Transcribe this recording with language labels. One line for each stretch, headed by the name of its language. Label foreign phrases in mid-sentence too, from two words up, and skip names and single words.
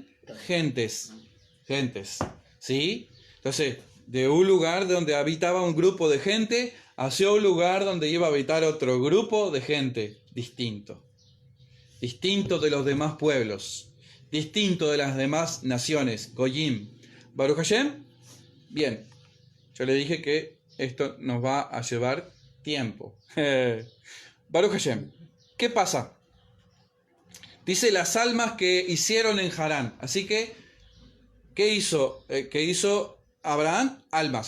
Spanish: Gentes. ¿Sí? Entonces, de un lugar donde habitaba un grupo de gente hacia un lugar donde iba a habitar otro grupo de gente distinto. Distinto de los demás pueblos. Distinto de las demás naciones.
Hebrew: גויים. ברוך השם.
Spanish: Bien. Yo le dije que esto nos va a llevar tiempo.
Hebrew: ברוך השם.
Spanish: ¿Qué pasa? Dice las almas que hicieron en Harán. Así que, ¿qué hizo? ¿Qué hizo Abraham? Almas.